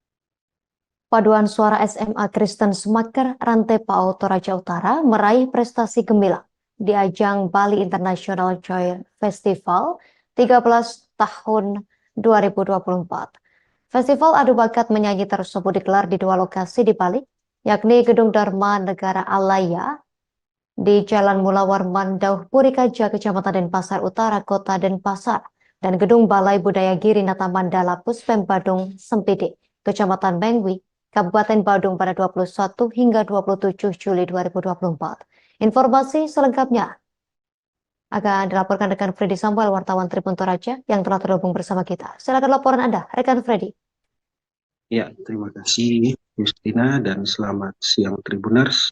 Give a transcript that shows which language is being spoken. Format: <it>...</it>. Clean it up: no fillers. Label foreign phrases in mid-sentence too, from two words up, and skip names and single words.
<id>Paduan suara SMA Kristen Semaker Rantai Pau Toraja Utara meraih prestasi gemilang di ajang Bali International Choir Festival 13 tahun 2024. Festival adu bakat menyanyi tersebut digelar di 2 lokasi di Bali, yakni Gedung Dharma Negara Alaya di Jalan Mulawar Mandauh Purikaja, Kecamatan Denpasar Utara, Kota Denpasar, dan Gedung Balai Budaya Girinata Mandala Puspem Badung Sempidi, Kecamatan Bengwi, Kabupaten Badung pada 21 hingga 27 Juli 2024. Informasi selengkapnya akan dilaporkan rekan Freddy Samuel, wartawan Tribun Toraja yang telah terhubung bersama kita. Silakan laporan Anda, rekan Freddy. Ya, terima kasih Justina dan selamat siang Tribuners.</id>